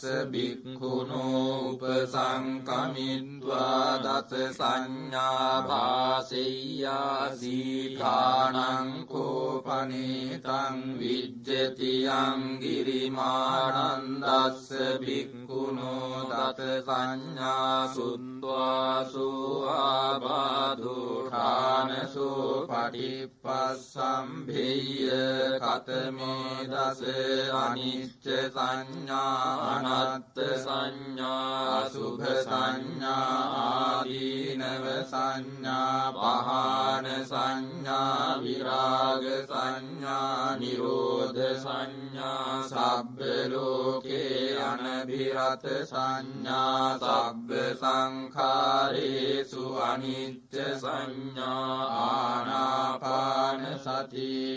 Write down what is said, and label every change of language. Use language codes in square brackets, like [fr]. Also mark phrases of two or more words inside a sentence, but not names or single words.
[pi] භික්ඛුනෝ උපසංකමිත්වා දස සංඥා භාසෙය්‍යාසී ඨානං කෝපනීතං විජ්ජති යං ගිරිමානන්දස්ස භික්ඛුනෝ දස සංඥා සුත්වාසු ආබාධෝ ඨානසෝ පටිපස්සම්භේය කතමේ දස අනිච්ච සංඥා අනත්ත සංඥා අසුභ සංඥා ආදීනව සංඥා පහාන සංඥා විරාග සංඥා නිරෝධ සංඥා සබ්බ ලෝකේ අනභිරත සංඥා සබ්බ සංඛාරේසු අනිච්ච සංඥා ආනාපාන සති